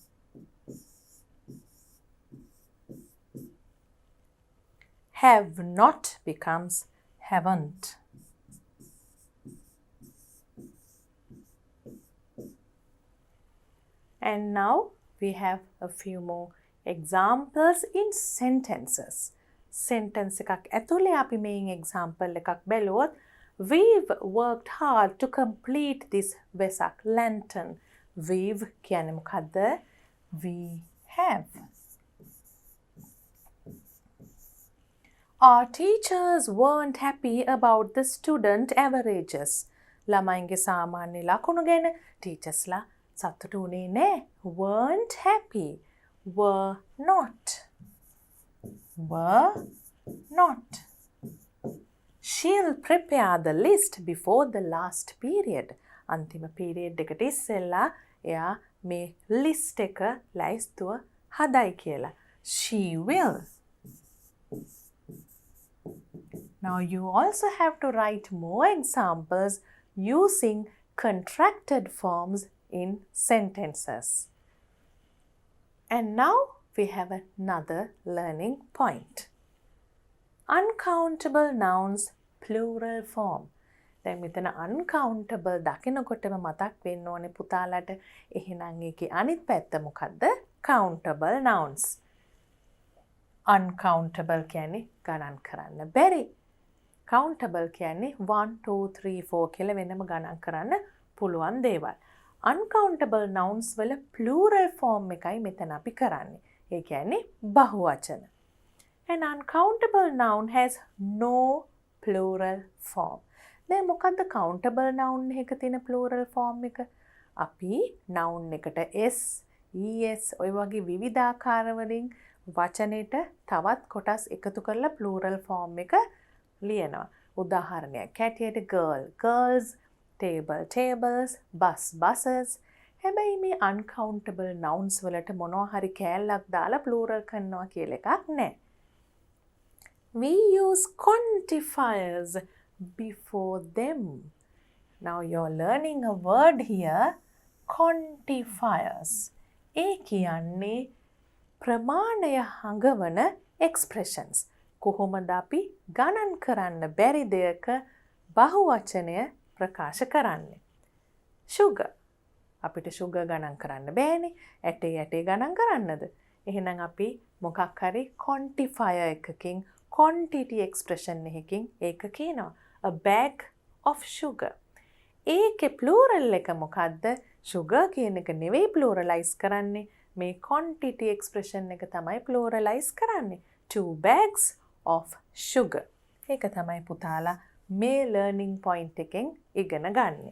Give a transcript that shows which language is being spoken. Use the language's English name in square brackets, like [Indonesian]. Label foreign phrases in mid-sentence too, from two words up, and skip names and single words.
[English] Have not becomes haven't. And now we have a few more examples in sentences. [Sinhala] Sentence එකක් ඇතුලේ අපි මේන් example එකක් බැලුවොත් [English] we've worked hard to complete this Vesak lantern. [Sinhala] We've කියන්නේ මොකද්ද? [English] We have. Our teachers weren't happy about the student averages. [Sinhala] ළමයින්ගේ සාමාන්‍ය ලකුණු ගැන ටීචර්ස්ලා සතුටු වුණේ නැහැ. [English] weren't happy. were not. Were not. She'll prepare the list before the last period. [Sinhala] අන්තිම period එකට ඉස්සෙල්ලා එයා මේ list එක ලයිස්තුව හදයි කියලා. [English] She will. Now you also have to write more examples using contracted forms in sentences. And now we have another learning point. Uncountable nouns plural form. [Sinhala] දැන් මෙතන uncountable දකිනකොටම මතක් වෙන්න ඕනේ පුතාලට එහෙනම් ඒකේ අනිත් පැත්ත මොකද්ද? [English] countable nouns. [Sinhala] uncountable කියන්නේ ගණන් කරන්න බැරි. countable කියන්නේ 1 2 3 4 කියලා වෙනම ගණන් කරන්න පුළුවන් දේවල්. [English] uncountable nouns [Sinhala] වල [English] plural form [Sinhala] එකයි මෙතන අපි කරන්නේ. ඒ කියන්නේ බහුවචන. [English] An uncountable noun has no plural form. [Sinhala] දැන් මොකද්ද [English] countable noun [Sinhala] එකක තියෙන [English] plural form [Sinhala] එක? අපි noun එකට s, es ඔය වගේ විවිධාකාර වලින් වචනෙට තවත් කොටස් එකතු කරලා [English] plural form [Sinhala] එක ලියනවා. උදාහරණයක් හැටියට [English] girl, girls, table, tables, bus, buses. [Sinhala] හැබැයි මේ [English] uncountable nouns [Sinhala] වලට මොනවා හරි කෑල්ලක් දාලා plural කරනවා කියලා එකක් නැහැ. [English] We use quantifiers before them. Now you're learning a word here, quantifiers. [Sinhala] ඒ කියන්නේ ප්‍රමාණය හඟවන expressions. කොහොමද අපි ගණන් කරන්න බැරි දෙයක බහුවචනය ප්‍රකාශ කරන්නේ? sugar. අපිට sugar ගණන් කරන්න බෑනේ. ඇටේ ගණන් කරන්නද? එහෙනම් අපි මොකක් හරි quantifier එකකින් [English] quantity expression [Sinhala] එකකින් ඒක කියනවා. [English] A bag of sugar. [Sinhala] ඒකේ plural එක මොකද්ද? sugar කියන එක නෙවෙයි pluralize කරන්නේ. මේ [English] quantity expression [Sinhala] එක තමයි pluralize කරන්නේ. [English] 2 bags of sugar. [Sinhala] ඒක තමයි පුතාලා මේ [English] learning point [Sinhala] එකෙන් ඉගෙන ගන්න.